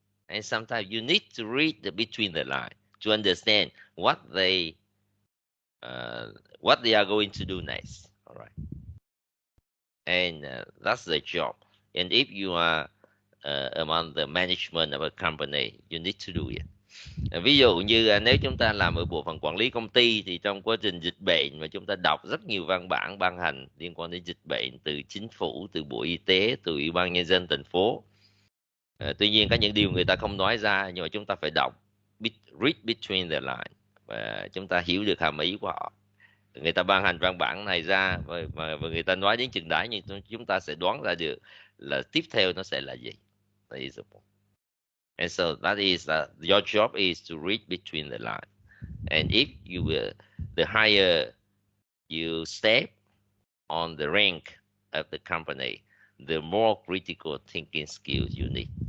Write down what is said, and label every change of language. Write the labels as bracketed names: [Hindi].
[English] And sometimes you need to read between the lines to understand what they are going to do next. All right, and that's the job. And if you are among the management of a company, you need to do it. [Vietnamese] Ví dụ như nếu chúng ta làm ở bộ phận quản lý công ty, thì trong quá trình dịch bệnh mà chúng ta đọc rất nhiều văn bản ban hành liên quan đến dịch bệnh từ chính phủ, từ Bộ Y tế, từ Ủy ban Nhân dân thành phố. Tuy nhiên có những điều người ta không nói ra, nhưng mà chúng ta phải đọc, [English] read between the lines, [Vietnamese] và chúng ta hiểu được hàm ý của họ. Người ta ban hành văn bản này ra và người ta nói đến chừng đấy, nhưng chúng ta sẽ đoán ra được là tiếp theo nó sẽ là gì. [English] That is the point. And so that is your job is to read between the lines. And if you will, the higher you step on the rank of the company, the more critical thinking skills you need.